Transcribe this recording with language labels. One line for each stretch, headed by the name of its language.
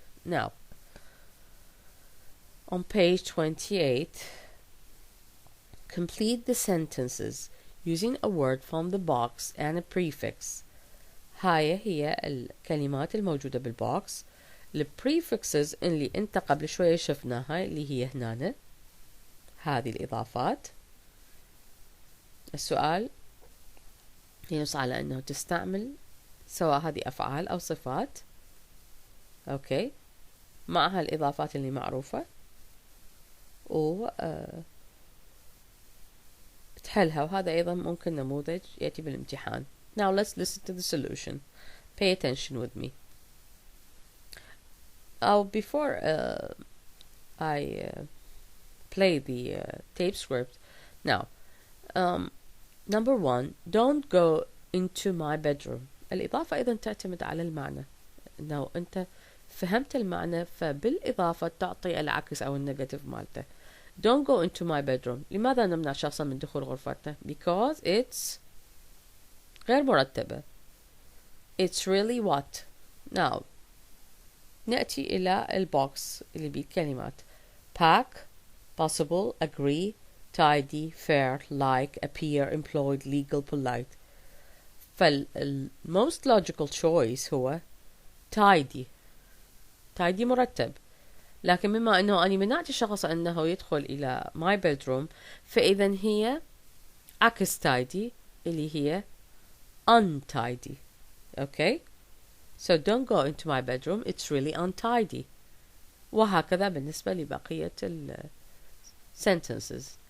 English: Now, on page 28, complete the sentences using a word from the box and a prefix.
Arabic: هاي هي الكلمات الموجودة بالبوكس. البريفكسز اللي انت قبل شوية شفناها اللي هي هنا. هذه الإضافات. السؤال ينص على أنه تستعمل سواء هذه أفعال أو صفات. أوكي. معها الإضافات اللي معروفة. و تحلها، وهذا أيضا ممكن نموذج يأتي بالامتحان.
English: Now let's listen to the solution. Pay attention with me. Before I play the tape script. Now, number 1, don't go into my bedroom.
Arabic: الإضافة أيضا تعتمد على المعنى. إنه أنت فهمت المعنى، فبالإضافة تعطي العكس أو النيجاتيف مالته.
English: Don't go into my bedroom.
Arabic: لماذا نمنع شخصا من دخول غرفتنا؟
English: Because it's
Arabic: غير مرتبة.
English: It's really what?
Arabic: Now نأتي إلى البوكس اللي بالكلمات
English: pack, possible, agree, tidy, fair, like, appear, employed, legal, polite. most logical choice
Arabic: هو
English: tidy. tidy
Arabic: مرتب. لكن بما أنه أنا منعت الشخص أنه يدخل إلى
English: my bedroom،
Arabic: فإذا هي عكس tidy اللي هي untidy.
English: Okay? So don't go into my bedroom, it's really untidy.
Arabic: وهكذا بالنسبة لبقية sentences.